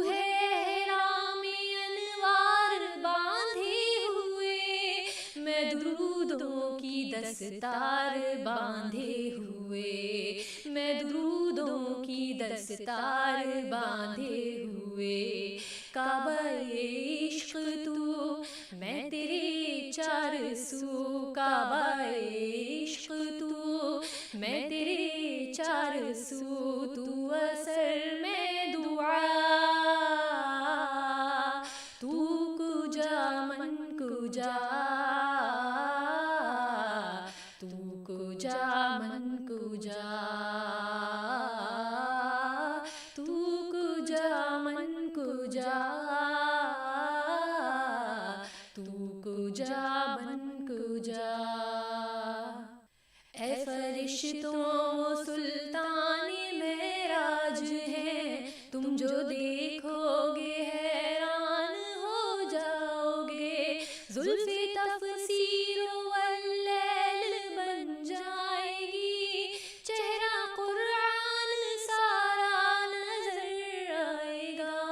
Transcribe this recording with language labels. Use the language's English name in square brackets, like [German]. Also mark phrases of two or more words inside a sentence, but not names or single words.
[Urdu] ہے حرام انوار باندھی ہوئے میں درودوں کی دستار باندھے ہوئے میں درودوں کی دستار باندھے ہوئے کعبہ عشق تو میں تیرے چار سو کعبہ عشق تو میں تیرے چار سو تو اثر میں دعا [Persian] تو کجا من کجا تو کجا من کجا تو کجا من کجا تو کجا من کجا [Urdu] اے فرشتوں سلطان معراج ہیں تم جو دیکھو گے حیران ہو جاؤ گے زلف تفسیر واللیل بن جائے گی چہرہ قرآن سارا نظر آئے گا